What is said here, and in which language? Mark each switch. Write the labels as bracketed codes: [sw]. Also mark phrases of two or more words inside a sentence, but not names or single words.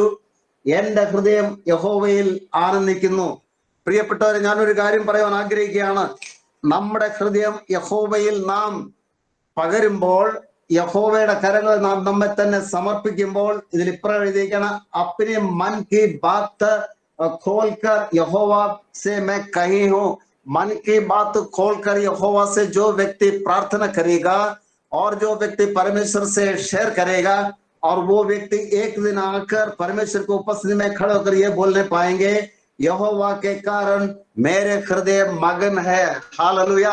[ml] എന്റെ ഹൃദയം യഹോവയിൽ ആനന്ദിക്കുന്നു. പ്രിയപ്പെട്ടവരെ, ഞാനൊരു കാര്യം പറയാൻ ആഗ്രഹിക്കുകയാണ്. നമ്മുടെ ഹൃദയം യഹോവയിൽ നാം പകരുമ്പോൾ, യഹോവയുടെ കരങ്ങളിൽ നാം നമ്മെ തന്നെ സമർപ്പിക്കുമ്പോൾ, ഇതിൽ ഇപ്പുറം എഴുതിയിരിക്കണം, അപ്പനെ [hi] मन की बात खोलकर यहोवा से मैं कही हूं, मन की बात खोलकर यहोवा से जो व्यक्ति प्रार्थना करेगा और जो व्यक्ति परमेश्वर से शेयर करेगा, और वो व्यक्ति एक दिन आकर परमेश्वर की उपस्थिति में खड़े होकर ये बोलने पाएंगे, यहोवा के कारण मेरे हृदय मगन है। हालेलुया।